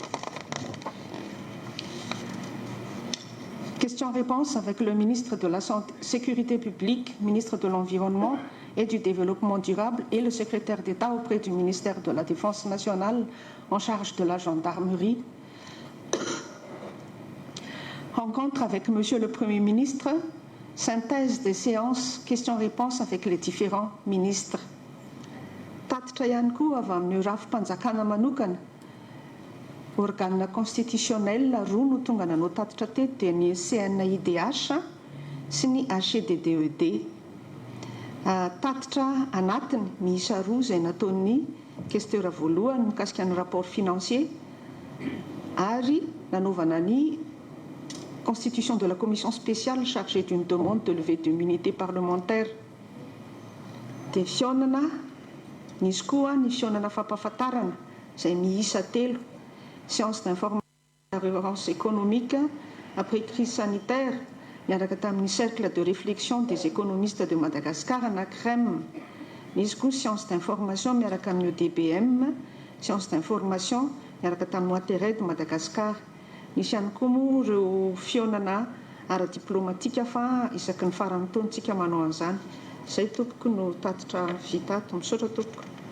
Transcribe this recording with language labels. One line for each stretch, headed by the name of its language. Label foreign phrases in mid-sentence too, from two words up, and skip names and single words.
French: Questions-réponses avec le ministre de la Sécurité publique, ministre de l'Environnement et du Développement durable et le secrétaire d'État auprès du ministère de la Défense nationale en charge de la gendarmerie. Rencontre avec Monsieur le Premier ministre, synthèse des séances, questions-réponses avec les différents ministres.
Malagasy: Tatitra ihany koa avy amin'ny rafim-panjakana manokana,
French: organe constitutionnel
Malagasy: roa no tonga nanao tatitra teto dia ny CNIDH sy ny HCDDED. Tatitra anatiny miisa roa izay nataon'ny questeur voalohany mikasika ny
French: rapport financier
Malagasy: ary nanaovana ny
French: constitution de la commission spéciale chargée d'une demande de levée d'immunité parlementaire.
Malagasy: Dia fionana nisy koa ny fionana fampahafantarana izay miisa 3.
French: Séance d'information de la relance économique après crise sanitaire,
Malagasy: miaraka tamin'ny
French: cercle de réflexion des économistes de Madagascar,
Malagasy: na CREM. Misy koa
French: séance d'information
Malagasy: miaraka amin'ny DBM,
French: séance d'information
Malagasy: miaraka tamin'ny Watered de Madagascar. Misy ihany koa moa ireo fionana ara-diplomatika fa isaky ny farany taontsika manao an'izany. Izay tompoko no tatitra vita ato, misaotra tompoko.